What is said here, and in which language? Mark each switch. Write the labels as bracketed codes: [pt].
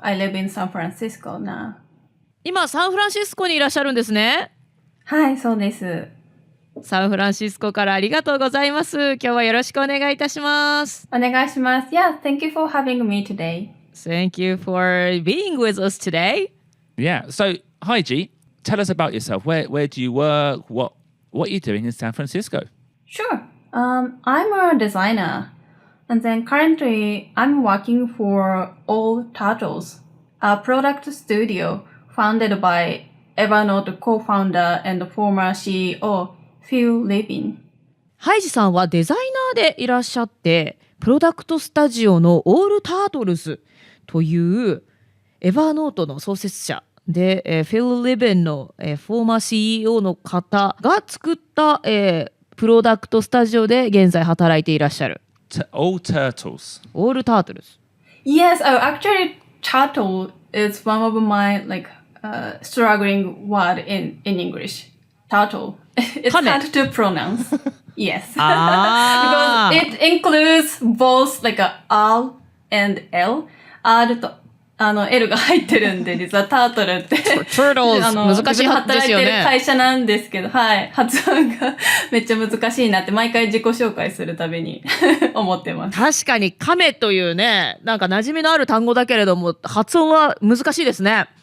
[en] I live in San Francisco now. [ja] 今サンフランシスコにいらっしゃるんですね。はい、そうです。サンフランシスコからありがとうございます。今日はよろしくお願いいたします。お願いします。 [en] Yeah, thank you for having me today. Thank you for being with us today. Yeah. So, Haiji, tell us about yourself. Where do you work? What are you doing in San Francisco? Sure. I'm a designer. And then currently I'm working for All Turtles, a product studio founded by Evernote co-founder and former CEO Phil Levin。ハイジさんはデザイナーでいらっしゃって、プロダクトスタジオのオールタートルズというエバーノートの創設者で、フィル・リベンの、フォーマー CEO の方が作った、プロダクトスタジオで現在働いていらっしゃる。 All turtles. オールタートルズ。 Yes, actually turtle is one of my struggling word in English. Turtle. It's hard to pronounce. Yes. Because it includes both R and L. [ja] R とL が入ってるんで、実はタートルって。 Turtles 難しい発ですよね。働いてる会社なんですけど、はい。発音がめっちゃ難しいなって毎回自己紹介するたびに思ってます。確かに亀というね、なんか馴染みのある単語だけれども、発音は難しいですね。